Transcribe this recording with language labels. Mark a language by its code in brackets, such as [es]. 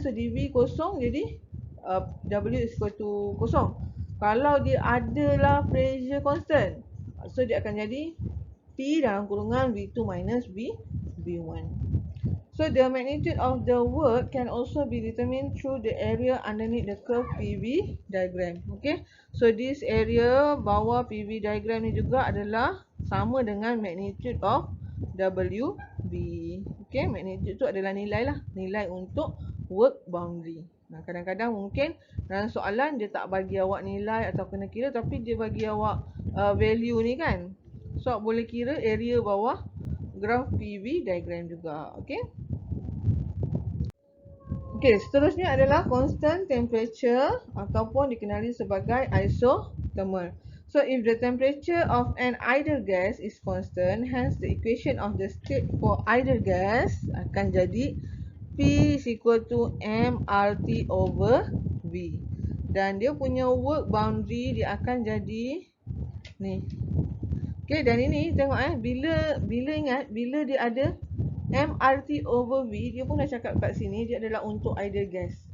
[ms] So dV kosong, jadi W is equal to kosong. Kalau dia adalah pressure constant, so dia akan jadi P dalam kurungan V2 minus V1. [en] So the magnitude of the work can also be determined through the area underneath the curve PV diagram. Okay, so this area bawah PV diagram [ms] ni juga adalah sama dengan [en] magnitude of WB. [ms] Okay, magnitude tu adalah nilai lah, nilai untuk work boundary. Kadang-kadang mungkin dalam soalan dia tak bagi awak nilai atau kena kira, tapi dia bagi awak value ni kan. So awak boleh kira area bawah graf PV diagram juga. Okay. Okay, seterusnya adalah constant temperature ataupun dikenali sebagai isothermal. [en] So if the temperature of an ideal gas is constant, hence the equation of the state for ideal gas [ms] akan jadi [en] P is equal to mRT over V. [ms] Dan dia punya work boundary dia akan jadi ni. Okay, dan ini tengok bila ingat, bila dia ada mRT over V, dia pun dah cakap kat sini dia adalah untuk ideal gas.